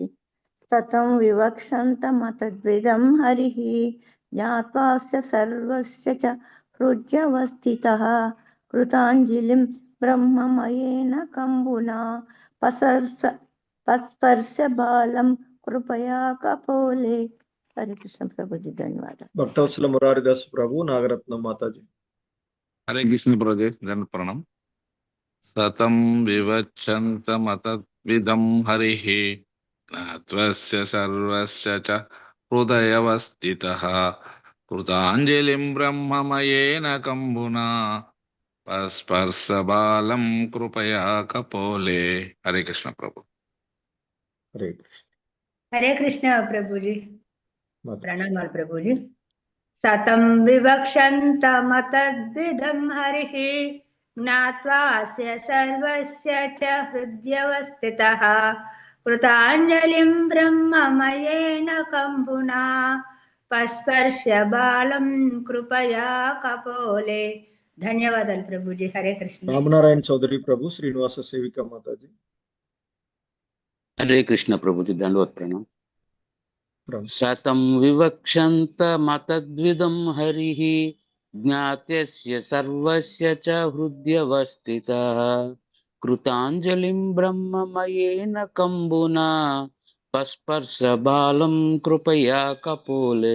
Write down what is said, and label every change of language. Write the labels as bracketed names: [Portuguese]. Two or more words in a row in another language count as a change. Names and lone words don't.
[Sanskrit] सतं विवक्षन्तमतद्विदं हरिः ज्ञात्वास्य सर्वस्य च हृद्यवस्थितः कृताञ्जलिं ब्रह्ममयेन कंबुना पस्पर्श बालं कृपया कपोले। [Hindi] हरे कृष्ण प्रभुजी। धन्यवाद। भक्तवत्सल मुरारिदास प्रभु, नागरत्न माताजी। हरे कृष्ण प्रभु धन प्रणम। [Sanskrit] सतं विवक्षन्तमतद्विदं हरिः ज्ञात्वस्य सर्वस्य च हृदयवस्थितः कृताञ्जलिं ब्रह्ममयेन कंबुना पस्पर्श बालं कृपया कपोले। [Hindi] हरे कृष्ण प्रभु। हरे कृष्ण। हरे कृष्ण प्रभु जी प्रणाम प्रभु जी। [Sanskrit] सतं विवक्षन्तमतद्विदं हरिः ज्ञात्वास्य सर्वस्य च हृद्यवस्थितः कृताञ्जलिं ब्रह्ममयेन कम्बुना पस्पर्श बालं कृपया कपोले। [Telugu] ధన్యవాదాలు ప్రభుజీ. హరే కృష్ణ. రామనారాయణ చౌదరి ప్రభు, శ్రీనివాస సేవిక మాతాజీ. హరే కృష్ణ ప్రభుజీ, దండవత్ ప్రణామం. ప్రభు. [Sanskrit] శతం వివక్షంత మతద్విదం హరిః జ్ఞాత్యస్య సర్వస్య చ హృద్యవస్థితః కృతాంజలిం బ్రహ్మమయేన కంబునా పస్పర్శ బాలం కృపయా కపోలే.